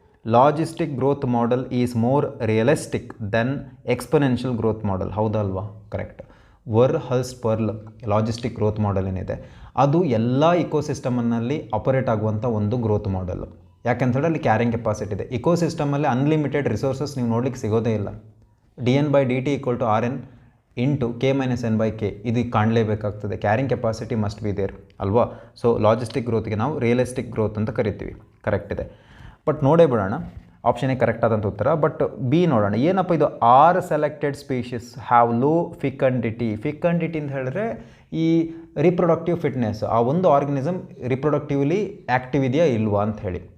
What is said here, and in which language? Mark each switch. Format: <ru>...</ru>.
<en>Logistic growth model is more realistic than exponential growth model. ಹೌದಲ್ವಾ? Correct.</en> <kn>ವರ್ಹಲ್ಸ್ಪರ್ಲ್ logistic growth model ಏನಿದೆ ಅದು ಎಲ್ಲ ಇಕೋಸಿಸ್ಟಮನ್ನಲ್ಲಿ operate ಆಗುವಂಥ ಒಂದು ಗ್ರೋತ್ ಮಾಡೆಲ್. ಯಾಕೆಂತೇಳಿ ಅಲ್ಲಿ ಕ್ಯಾರಿಂಗ್ ಕೆಪಾಸಿಟಿ ಇದೆ. ಇಕೋಸಿಸ್ಟಮಲ್ಲಿ ಅನ್ಲಿಮಿಟೆಡ್ ರಿಸೋರ್ಸಸ್ ನೀವು ನೋಡ್ಲಿಕ್ಕೆ ಸಿಗೋದೇ ಇಲ್ಲ. dN/dt = Rn × K-N/K ಇದು ಕಾಣಲೇಬೇಕಾಗ್ತದೆ.</kn> <en>Carrying capacity must be there ಅಲ್ವಾ.</en> <kn>ಸೊ ಲಾಜಿಸ್ಟಿಕ್ ಗ್ರೋತ್ಗೆ ನಾವು ರಿಯಲಿಸ್ಟಿಕ್ ಗ್ರೋತ್ ಅಂತ ಕರಿತೀವಿ. ಕರೆಕ್ಟ್ ಇದೆ. ಬಟ್ ನೋಡೇ ಬಿಡೋಣ, ಆಪ್ಷನ್ ಎ ಕರೆಕ್ಟ್ ಆದಂಥ ಉತ್ತರ. ಬಟ್ ಬಿ ನೋಡೋಣ, ಏನಪ್ಪ ಇದು?</kn> <en>6 selected species have low fecundity.</en> <kn>ಫಿಕಂಡಿಟಿ ಅಂತ ಹೇಳಿದ್ರೆ ಈ ರಿಪ್ರೊಡಕ್ಟಿವ್ ಫಿಟ್ನೆಸ್, ಆ ಒಂದು ಆರ್ಗನಿಸಮ್ ರಿಪ್ರೊಡಕ್ಟಿವ್ಲಿ ಆ್ಯಕ್ಟಿವ್ ಇದೆಯಾ ಇಲ್ವಾ ಅಂತ ಹೇಳಿ.</kn>